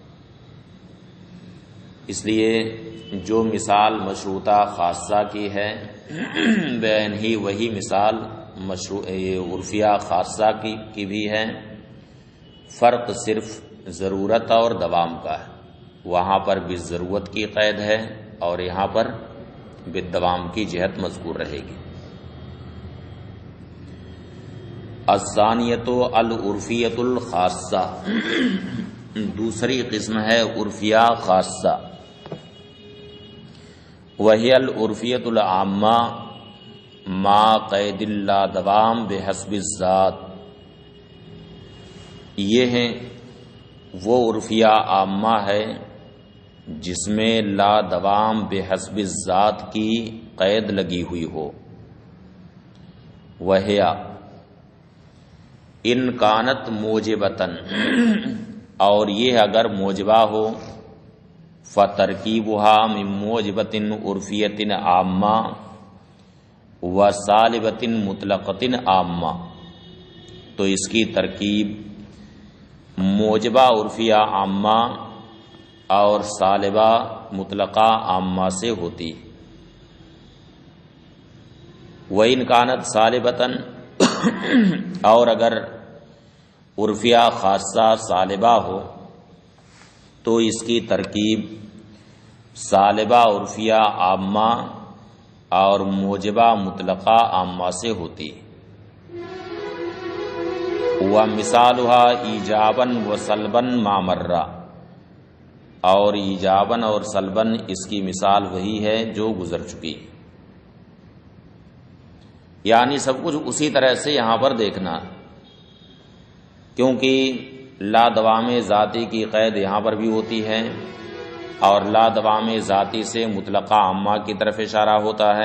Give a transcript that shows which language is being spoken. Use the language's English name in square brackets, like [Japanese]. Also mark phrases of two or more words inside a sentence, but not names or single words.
[Urdu] اس لیے جو مثال مشروطہ خاصہ کی ہے بین ہی وہی مثال عرفیہ خاصہ کی بھی ہے. فرق صرف ضرورت اور دوام کا ہے. وہاں پر بالضرورت کی قید ہے اور یہاں پر بالدوام کی جہت مذکور رہے گی. [Arabic] الثانیۃ العرفیۃ الخاصہ. [Urdu] دوسری قسم ہے عرفیہ خاصہ. [Arabic] وہی العرفیۃ العامہ ما قید لا دوام بحسب الذات. [Urdu] یہ ہیں وہ عرفیہ عامہ ہے جس میں [Arabic] لا دوام بحسب الذات [Urdu] کی قید لگی ہوئی ہو. [Arabic] وہیا ان کانت موجبتن، [Urdu] اور یہ اگر موجبہ ہو، [Arabic] فترکیبھا من موجبۃ عرفیۃ عامہ و سالبۃ مطلقۃ عامہ، [Urdu] تو اس کی ترکیب موجبہ عرفیہ عامہ اور سالبہ مطلقہ عامہ سے ہوتی. [Arabic] وَإِنْ كَانَتْ سالبتاً، [Urdu] اور اگر عرفیہ خاصہ سالبہ ہو تو اس کی ترکیب سالبہ عرفیہ عامہ اور موجبہ مطلقہ عامہ سے ہوتی. [Arabic] وَمِثَالُهَا ایجاباً وسلباً ما مر، [Urdu] اور ایجاباً اور سلباً اس کی مثال وہی ہے جو گزر چکی. یعنی سب کچھ اسی طرح سے یہاں پر دیکھنا، کیونکہ [Arabic] لا دوام ذاتی [Urdu] کی قید یہاں پر بھی ہوتی ہے اور [Arabic] لا دوام ذاتی [Urdu] سے مطلقہ عامہ کی طرف اشارہ ہوتا ہے.